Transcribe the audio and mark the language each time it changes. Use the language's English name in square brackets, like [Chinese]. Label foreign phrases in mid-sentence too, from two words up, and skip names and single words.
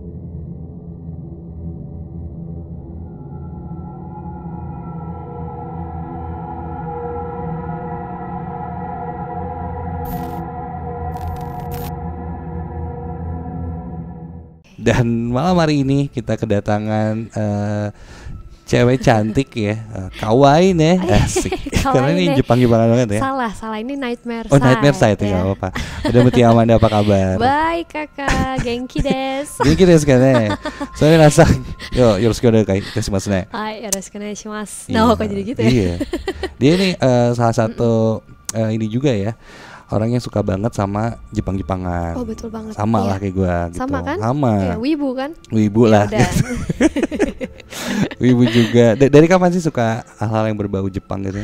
[Indonesian] Dan malam hari ini kita kedatangan cewek cantik ya, kawaii nih, asik. Karena ini Jepang-Jepangan banget ya. Salah ini Nightmare Side. Oh, Nightmare Side ya, gak apa-apa. Ada Mutia Amanda, apa kabar? Baik kakak, [Japanese] 元気です. 元気ですかね。それなさん、よろしくお願いいたしますね。はい、よろしくお願いします. [Indonesian] Nah, kok jadi gitu ya? Iya. Dia ini salah satu ini juga ya. Orang yang suka banget sama Jepang-Jepangan. Oh, betul banget. Sama lah kayak gue gitu. Sama kan? Sama. Ya, wibu kan? Wibu lah. Wibu juga. Dari kapan sih suka hal-hal yang berbau Jepang gitu?